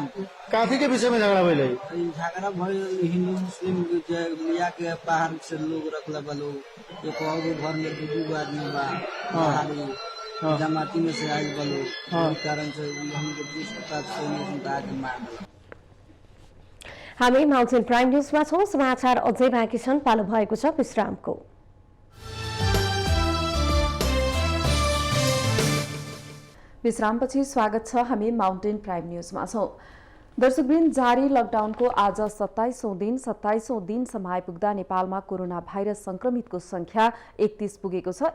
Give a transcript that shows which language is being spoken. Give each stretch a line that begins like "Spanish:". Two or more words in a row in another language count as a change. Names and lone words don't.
Bhojpuri: काफी के विषय में झगड़ा भइल? झगड़ा भइल हिंदू मुस्लिम लिया के बाहर से लोग रखला बा लोग, एक और घर में दू आदमी बा बाहरी जमाती में से आयल बा लोग, कारण से हमको दूसरा से मार दिला।
Nepali: हामी माउन्टेन प्राइम न्यूजमा छौं। समाचार अझै बाँकी छन्, पालो भएको छ विश्रामको। विश्रामपछि स्वागत छ। हामी माउन्टेन प्राइम न्यूजमा छौं। दर्शकवृन्द, जारी लकडाउनको आज 27औं दिनसम्म आइपुग्दा नेपालमा कोरोना भाइरस संक्रमितको संख्या 31 पुगेको छ।